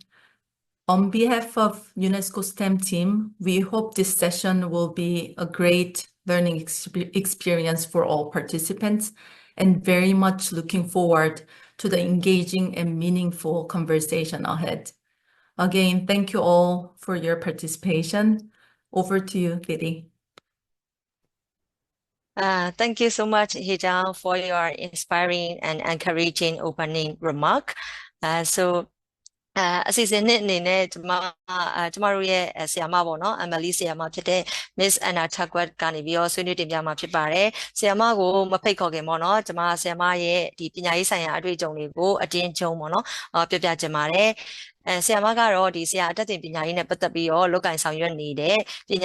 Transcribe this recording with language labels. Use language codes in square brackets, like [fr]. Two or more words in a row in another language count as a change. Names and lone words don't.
[en] On behalf of UNESCO STEM team, we hope this session will be a great learning experience for all participants, and very much looking forward to the engaging and meaningful conversation ahead. Again, thank you all for your participation. Over to you, Lily. Thank you so much, Hee-jang, for your inspiring and encouraging opening remark. [my] So အစီအစဉ်နဲ့အနေနဲ့ကျမတို့ရဲ့ဆရာမပေါ့နော် MLE ဆရာမဖြစ်တဲ့ Miss Anna Chagwat ကနေပြီးတော့ဆွေးနွေးတင်ပြမှာဖြစ်ပါတယ်ဆရာမကိုမဖိတ်ခေါ်ခင်ပေါ့နော်ကျမဆရာမရဲ့ဒီပညာရေးဆိုင်ရာအတွေ့အကြုံတွေကိုအတင်းချုံပေါ့နော်ပြောပြချင်ပါတယ်ဆရာမကတော့ဒီဆရာအတတ်တင်ပညာရေးနဲ့ပတ်သက်ပြီးတော့လုပ်ကင်ဆောင်ရွက်နေတဲ့ပညာ